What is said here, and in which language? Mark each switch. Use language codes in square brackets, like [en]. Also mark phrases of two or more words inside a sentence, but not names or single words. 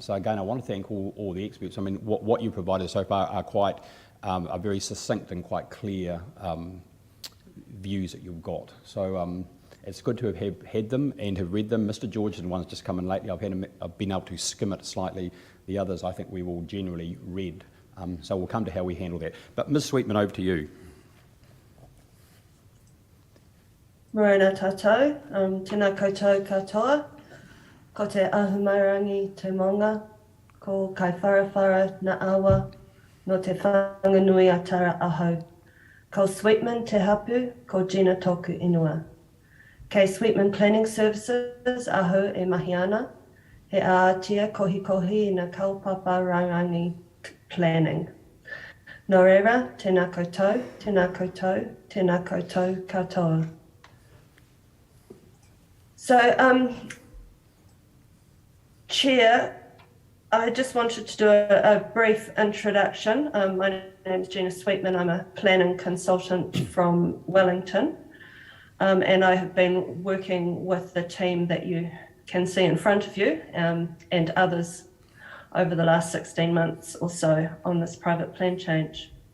[en] So again, I want to thank all the experts. I mean, what you provided so far are very succinct and quite clear views that you've got. So it's good to have had them and have read them. Mr. George is the one that's just come in lately. I've been able to skim it slightly. The others, I think we will generally read. So we'll come to how we handle that. But Ms. Sweetman, over to you. [mi] Morena tātou, tēnā koutou katoa, ko te ahumairangi te monga, ko kai wharawhara na awa, no te whanganui a tara aho. Ko Sweetman te hapu, ko Gina tōku inua. Kei Sweetman Planning Services aho e mahi ana, he ātia kohi na kaupapa rangangi planning. Nō reira, tēnā koutou, tēnā koutou, tēnā koutou katoa. [en] So, Chair, I just wanted to do a brief introduction. My name is Gina Sweetman. I'm a planning consultant from Wellington, and I have been working with the team that you can see in front of you and others over the last 16 months or so on this private plan change.